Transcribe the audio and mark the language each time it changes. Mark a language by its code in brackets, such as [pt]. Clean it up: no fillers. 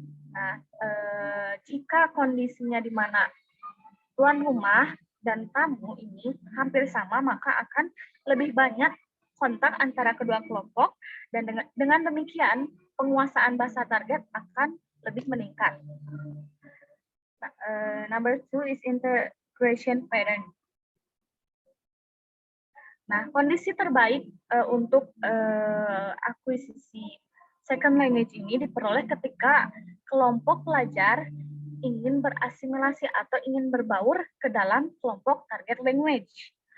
[id] Nah, jika kondisinya di mana tuan rumah dan tamu ini hampir sama, maka akan lebih banyak kontak antara kedua kelompok, dan dengan demikian penguasaan bahasa target akan lebih meningkat. [en] Number two is integration pattern. [id] Nah, kondisi terbaik untuk akuisisi second language ini diperoleh ketika kelompok pelajar ingin berasimilasi atau ingin berbaur ke dalam kelompok target language.